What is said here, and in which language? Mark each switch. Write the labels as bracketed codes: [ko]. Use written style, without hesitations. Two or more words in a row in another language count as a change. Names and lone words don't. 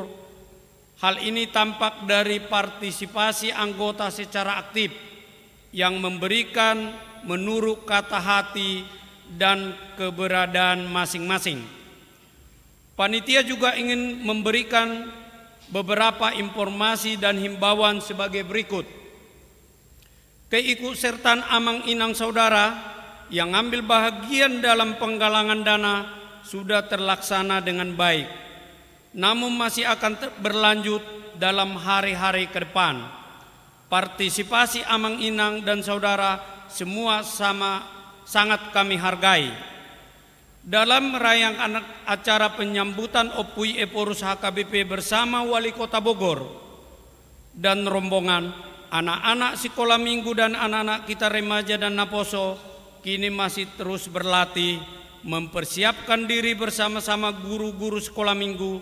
[id] Hal ini tampak dari partisipasi anggota secara aktif yang memberikan menurut kata hati dan keberadaan masing-masing. Panitia juga ingin memberikan beberapa informasi dan himbauan sebagai berikut. Keikutsertaan amang-inang saudara yang ambil bahagian dalam penggalangan dana sudah terlaksana dengan baik, namun masih akan berlanjut dalam hari-hari ke depan. Partisipasi amang-inang dan saudara semua sangat kami hargai. Dalam rangkaian acara penyambutan Opui Eporus HKBP bersama Wali Kota Bogor dan rombongan, anak-anak sekolah minggu dan anak-anak kita remaja dan Naposo kini masih terus berlatih mempersiapkan diri bersama-sama guru-guru sekolah minggu.